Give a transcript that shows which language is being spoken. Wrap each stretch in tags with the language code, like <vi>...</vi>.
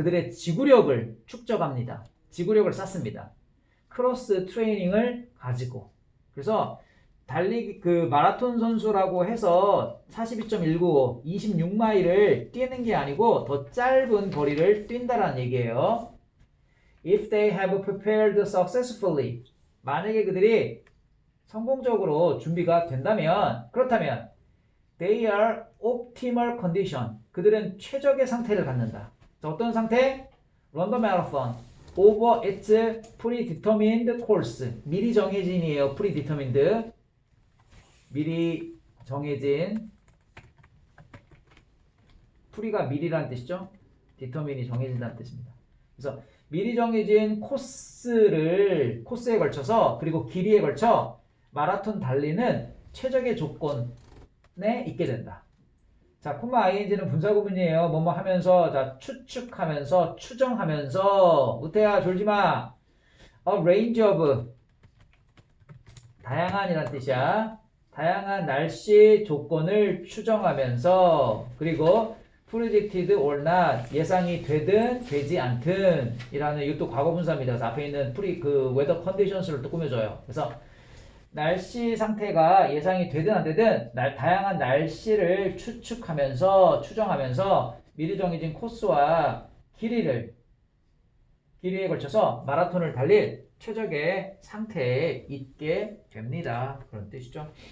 <ko>그들의 지구력을 축적합니다. 지구력을 쌓습니다. 크로스 트레이닝을 가지고 그래서 달리기 그 마라톤 선수라고 해서 42.195 26마일을 뛰는 게 아니고 더 짧은 거리를 뛴다라는 얘기예요.</ko> <en>If they have prepared successfully.</en> <ko>만약에 그들이 성공적으로 준비가 된다면 그렇다면</ko> <en>they are optimal condition.</en> <ko>그들은 최적의 상태를 갖는다. 자, 어떤 상태?</ko> <en>Run the marathon over its predetermined course.</en> <ko>미리 정해진이에요. predetermined. 미리 정해진 프리가 미리라는 뜻이죠. 디터민이 정해진다는 뜻입니다. 그래서 미리 정해진 코스에 걸쳐서 그리고 길이에 걸쳐 마라톤 달리는 최적의 조건에 있게 된다. 자, 콤마 ing는 분사구문이에요. 뭐뭐 하면서 자 추측하면서 추정하면서 우태야 졸지마.</ko> <en>A range of</en> <ko>다양한이란 뜻이야. 다양한 날씨 조건을 추정하면서 그리고</ko> <en>predicted or not</en> <ko>예상이 되든 되지 않든 이라는 이것도 과거분사입니다. 그래서 앞에 있는 weather conditions를 또 꾸며줘요. 그래서 날씨 상태가 예상이 되든 안 되든 다양한 날씨를 추측하면서 추정하면서 미리 정해진 코스와 길이에 걸쳐서 마라톤을 달릴 최적의 상태에 있게 됩니다. 그런 뜻이죠.</ko>